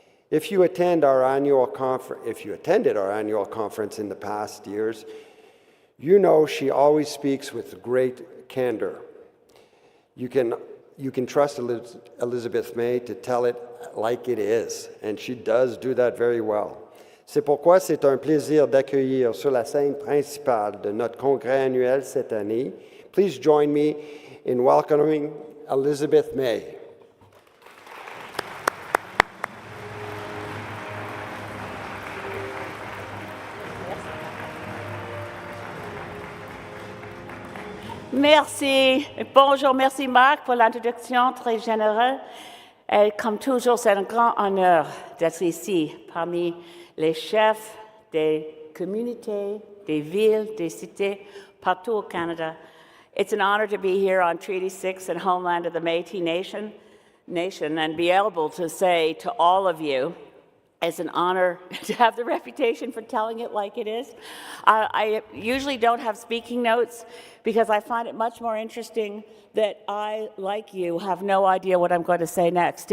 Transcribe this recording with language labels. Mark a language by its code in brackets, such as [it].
[en] If you attended our annual conference in the past years, you know she always speaks with great candor. You can trust Elizabeth May to tell it like it is, and she does do that very well. [fr] C'est pourquoi c'est un plaisir d'accueillir sur la scène principale de notre congrès annuel cette année. [en] Please join me in welcoming Elizabeth May. [fr] Merci. Bonjour, merci Marc pour l'introduction très générale. Et comme toujours, c'est un grand honneur d'être ici parmi les chefs des communautés, des villes, des cités, partout au Canada. [en] It's an honor to be here on Treaty 6 and homeland of the Métis Nation and be able to say to all of you, it's an honor to have the reputation for telling it like it is. I usually don't have speaking notes because I find it much more interesting that I, like you, have no idea what I'm going to say next.